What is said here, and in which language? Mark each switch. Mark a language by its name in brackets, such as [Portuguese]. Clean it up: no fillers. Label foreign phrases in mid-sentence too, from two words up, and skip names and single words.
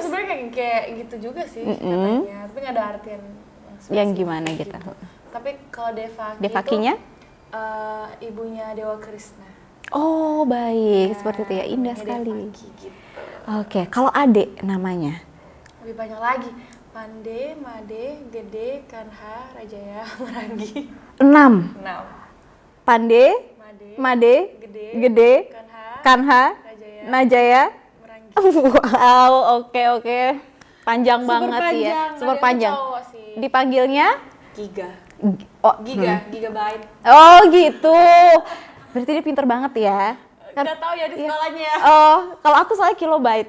[Indonesian] Sebenarnya kayak gitu juga sih katanya. Tapi nggak ada artian yang gimana gitu. Tapi kalau Devaki Devakinya? itu ibunya Dewa Krishna. Oh baik, Ya, seperti itu ya, indah namanya sekali. Devaki gitu. Oke, kalau adik namanya? Lebih banyak lagi. Pande, Made, Gede, Kanha, Rajaya, Merangi. 6. 6. Pande, Made, Made, Gede, Kanha, Kanha, Rajaya, Najaya. Merangi. Wow, oke. Panjang Super banget panjang. ya. Nah, Super dia tuh panjang. cowok sih. Dipanggilnya? Giga. Oh, Gigabyte. Oh gitu. Berarti dia pinter banget ya. Gak tau ya di sekolahnya. Oh, kalau aku soalnya kilobyte.